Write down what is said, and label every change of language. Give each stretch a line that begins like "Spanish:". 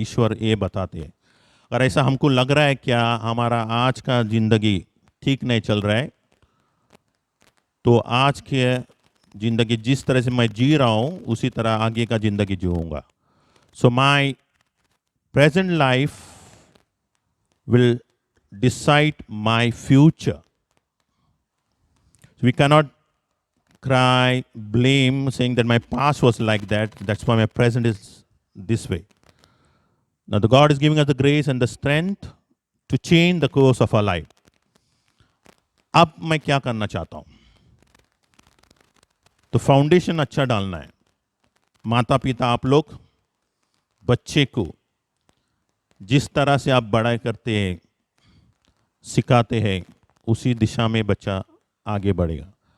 Hindi: ईश्वर ये बताते हैं। अगर ऐसा हमको लग रहा है क्या हमारा आज का जिंदगी ठीक नहीं चल रहा है, तो आज के जिंदगी जिस तरह से मैं जी रहा हूँ उसी तरह आगे का जिंदगी जीऊँगा।
English: So my present life will decide my future. We cannot cry, blame, saying that my past was like that. That's why my present is this way. Now, the God is giving us the grace and the strength to change the course of our life.
Hindi: अब मैं क्या करना चाहता हूँ? तो foundation अच्छा डालना है। माता पिता आप लोग बच्चे को जिस तरह से आप बड़ा करते हैं, सिखाते हैं, उसी दिशा में बच्चा आगे बढ़ेगा।